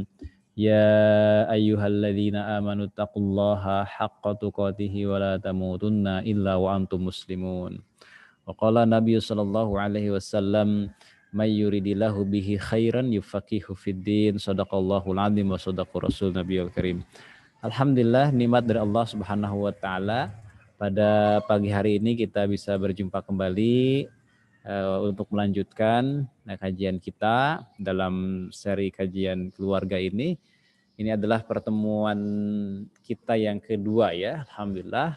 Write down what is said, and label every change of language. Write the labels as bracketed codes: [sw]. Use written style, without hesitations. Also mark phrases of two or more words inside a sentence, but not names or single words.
[ar] يا أيها الذين آمنوا اتقوا الله حق تقاته ولا تموتن إلا وأنتم مسلمون. وقال النبي صلى الله عليه وسلم من يرد الله به خيرا يفقهه في الدين. صدق الله العظيم وصدق رسول النبي الكريم الحمد لله, [id] nikmat dari [ar] Allah سبحانه وتعالى. [id] Pada pagi hari ini kita bisa berjumpa kembali untuk melanjutkan kajian kita dalam seri kajian keluarga ini. Ini adalah pertemuan kita yang kedua ya, alhamdulillah.